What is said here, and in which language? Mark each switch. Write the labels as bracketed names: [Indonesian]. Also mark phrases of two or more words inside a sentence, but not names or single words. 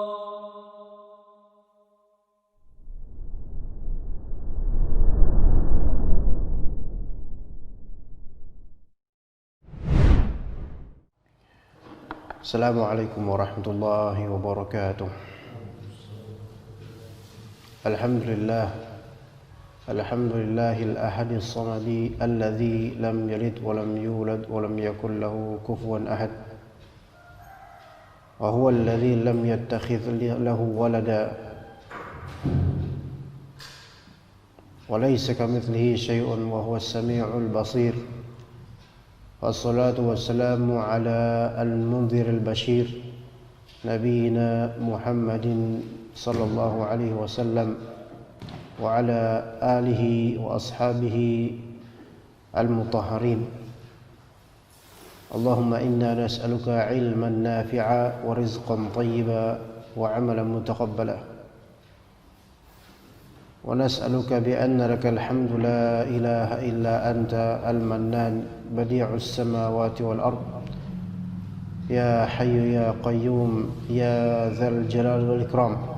[Arabic] السلام عليكم ورحمة الله وبركاته. الحمد لله الأحد الصمد الذي لم يلد ولم يولد ولم يكن له كفوا أحد. وهو الذي لم يتخذ له ولدا وليس كمثله شيء وهو السميع البصير. والصلاة والسلام على المنذر البشير نبينا محمد صلى الله عليه وسلم وعلى آله وأصحابه المطهرين. اللهم إنا نسألك علما نافعا ورزقا طيبا وعملا متقبلا. ونسألك بأن لك الحمد لا إله إلا أنت المنان بديع السماوات والأرض يا حي يا قيوم يا ذا الجلال والإكرام.